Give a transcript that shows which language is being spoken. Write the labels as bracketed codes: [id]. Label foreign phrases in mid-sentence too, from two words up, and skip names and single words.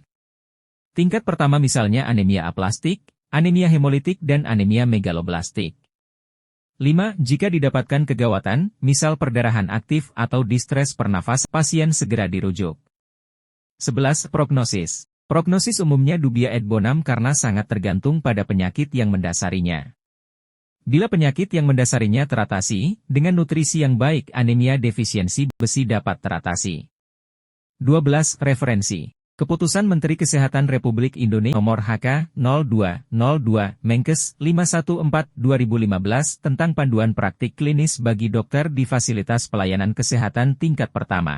[id] Tingkat pertama misalnya anemia aplastik, anemia hemolitik dan anemia megaloblastik. 5. Jika didapatkan kegawatan, misal perdarahan aktif atau distres pernafasan, pasien segera dirujuk. 11. Prognosis. Prognosis umumnya [la] dubia et bonum [id] karena sangat tergantung pada penyakit yang mendasarinya. Bila penyakit yang mendasarinya teratasi, dengan nutrisi yang baik anemia defisiensi besi dapat teratasi. 12. Referensi. Keputusan Menteri Kesehatan Republik Indonesia Nomor HK 0202 Menkes 514/2015 tentang panduan praktik klinis bagi dokter di fasilitas pelayanan kesehatan tingkat pertama.